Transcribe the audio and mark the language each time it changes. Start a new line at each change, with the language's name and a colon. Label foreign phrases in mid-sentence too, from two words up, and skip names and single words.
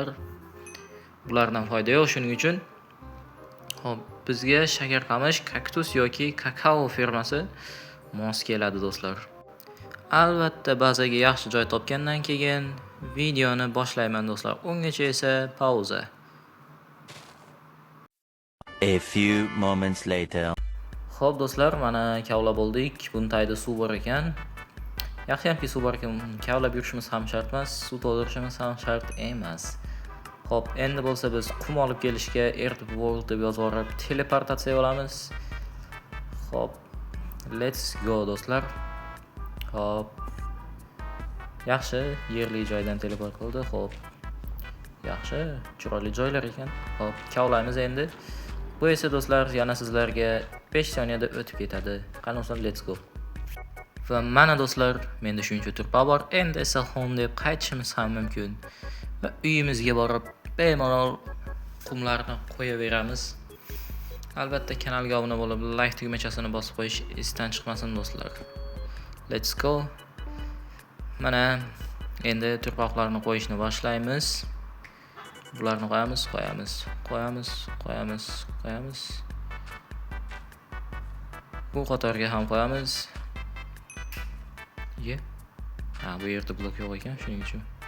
Uzbek: Bulardan foyda yo'q, shuning uchun xo'p, bizga shakar qamish, kaktus yoki kakao fermasi mos keladi do'stlar. Albatta bazaga yaxshi joy topgandan keyin videoni boshlayman do'stlar. Ungacha esa pauza.
English: A few moments later.
Uzbek: Xo'p do'stlar, mana kavlab bo'ldik. Buni tagida suv bor ekan. Yaxshiyamki suv bor ekan. Kavlab yurishimiz ham shart emas, suv to'ldirishimiz ham shart emas. Xo'p, endi bo'lsa biz qum olib kelishga RTP World deb yozib yuborib teleportatsiya olamiz. Xo'p,
English: let's go do'stlar.
Uzbek: Xo'p. Yaxshi, yerli joydan teleport qildi. Xo'p. Yaxshi, chiroyli joylar ekan. Xo'p, kavlaymiz endi. Bu esa do'stlar yana sizlarga 5 soniyada o'tib ketadi. Qani bo'lsa,
English: let's go.
Uzbek: Va mana do'stlar, menda shuncha turpa bor. Endi esa home deb qaytishimiz ham mumkin. Va uyimizga borib bemalol qumlarni qo'yaveramiz. Albatta kanalga obuna bo'lib, like tugmachasini bosib qo'yish esdan chiqmasin do'stlar.
English: Let's go.
Uzbek: Mana endi turpoqlarni qo'yishni boshlaymiz. Bularni qo'yamiz. Bu qatorga ham qo'yamiz. Bu yerda blok yo'q ekan, shuning uchun.